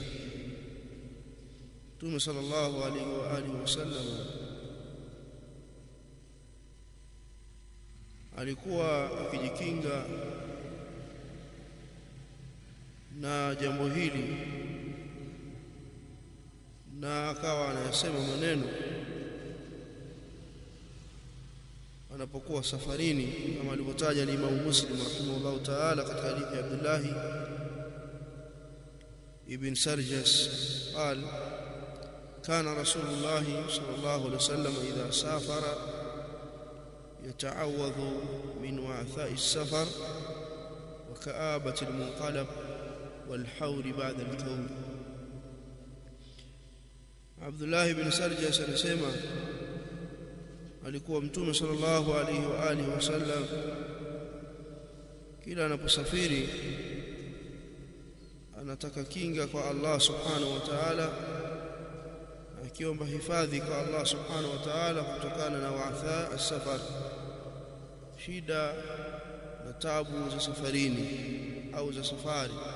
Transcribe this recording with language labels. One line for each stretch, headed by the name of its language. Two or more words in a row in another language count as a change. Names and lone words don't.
Swahili: Mtume
Arabic: صلى الله عليه وعلى آله وسلم
Swahili: alikuwa akijikinga na jambo hili na akawa anasema maneno anapokuwa safarini, kama alivyotaja Imam Muslim
Arabic: رحمه الله تعالى
Swahili: katika hadithi ya Abdullah ibn Sarjas
Arabic: قال كان رسول الله صلى الله عليه وسلم إذا سافر يتعوذ من وعثاء السفر وكآبة المنقلب والحور بعد الكون.
Swahili: Abdullah ibn Sarjas anasema alikuwa Mtume
Arabic: صلى الله عليه وعلى آله وسلم
Swahili: kila anaposafiri anataka kinga kwa Allah
Arabic: سبحانه وتعالى,
Swahili: akiomba hifadhi kwa Allah
Arabic: سبحانه وتعالى
Swahili: kutokana na
Arabic: وعثاء السفر,
Swahili: shida na tabu za safarini au za safari,